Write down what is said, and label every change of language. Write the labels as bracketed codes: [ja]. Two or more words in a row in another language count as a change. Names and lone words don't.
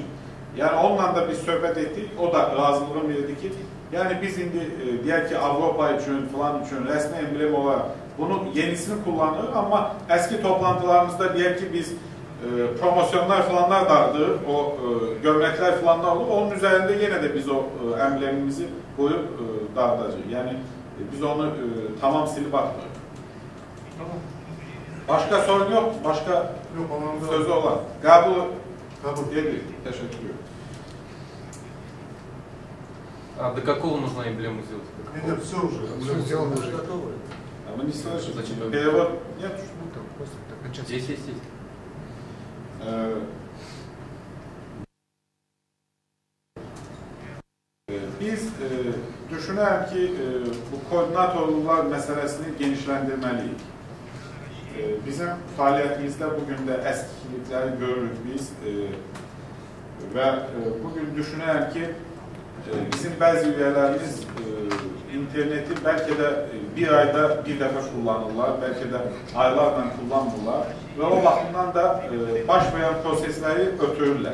[tr] Yani onunla da biz söhbət ettik, o da razılığını verdi ki yani biz indi diğer ki Avrupa için falan için resmi emblem olarak bunun yenisini kullanırız ama eski toplantılarımızda diğer ki biz promosyonlar falanlar dardı, o gömlekler falanlar olur. Onun üzerinde yine de biz o emblemimizi koyup dağıtacağız. Yani biz onu tamam silip atmıyoruz. Tamam. Başka sorun yok, başka yok, sözü olan. Kabul edildi. Teşekkür ederim. [ru] А до какого нужно эмблему сделать? Нет, все уже. Все сделано уже. А мы не слышим. Зачем? Перевод нет? Здесь есть. [tr] Biz düşünelim ki bu koordinatörler meselesini genişlendirmeliyiz. Bizim faaliyetimizde bugün de eskilikleri görürük biz ve bugün düşünelim ki bizim bazı üyelerimiz interneti belki de bir ayda bir defa kullanırlar, belki de aylarla kullanırlar ve o bakımdan da [az] baş veren prosesleri ötürürler.